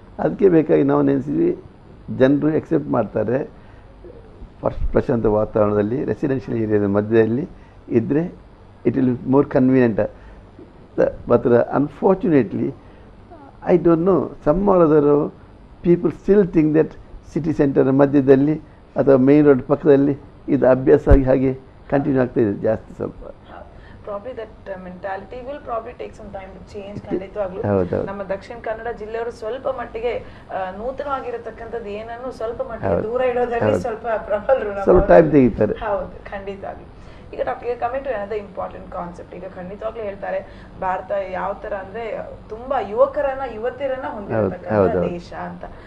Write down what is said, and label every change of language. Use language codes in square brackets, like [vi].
[kn] ಅದಕ್ಕೆ ಬೇಕಾಗಿ ನಾವು ನೆನೆಸಿದ್ವಿ, ಜನರು ಎಕ್ಸೆಪ್ಟ್ ಮಾಡ್ತಾರೆ ಪ್ರಶಾಂತ ವಾತಾವರಣದಲ್ಲಿ ರೆಸಿಡೆನ್ಷಿಯಲ್ ಏರಿಯಾದ ಮಧ್ಯದಲ್ಲಿ ಇದ್ದರೆ [en] It will more convenient. But unfortunately I don't know, some are other people still think that city centre [kn] ಮಧ್ಯದಲ್ಲಿ ಅಥವಾ ಮೇನ್ ರೋಡ್ ಪಕ್ಕದಲ್ಲಿ ಇದು ಅಭ್ಯಾಸ ಆಗಿ ಹಾಗೆ ಕಂಟಿನ್ಯೂ ಆಗ್ತಾ ಇದೆ ಜಾಸ್ತಿ. ಸ್ವಲ್ಪ [en] probably that mentality will probably take some time to change. [kn] ಖಂಡಿತವಾಗ್ಲೂ ನಮ್ಮ ದಕ್ಷಿಣ ಕನ್ನಡ ಜಿಲ್ಲೆಯವರು ಸ್ವಲ್ಪ ಮಟ್ಟಿಗೆ ನೂತನವಾಗಿರತಕ್ಕಂಥದ್ದು ಏನನ್ನು ಸ್ವಲ್ಪ ಮಟ್ಟಿಗೆ ದೂರ ಇಡೋದ್ರಲ್ಲಿ ಸ್ವಲ್ಪ ಪ್ರಬಲರು. ಸ್ವಲ್ಪ ಟೈಮ್ ತೆಗಿತಾರೆ. ಹೌದು, ಖಂಡಿತವಾಗ್ಲೂ. ಈಗ doctor, [en] Coming to another important concept. [kn] ಈಗ ಖಂಡಿತವಾಗ್ಲೂ ಹೇಳ್ತಾರೆ, ಭಾರತ ಯಾವ ತರ ಅಂದ್ರೆ ತುಂಬಾ ಯುವತಿಯರನ್ನ ಹೊಂದಿರತಕ್ಕಂಥ ದೇಶ ಅಂತ.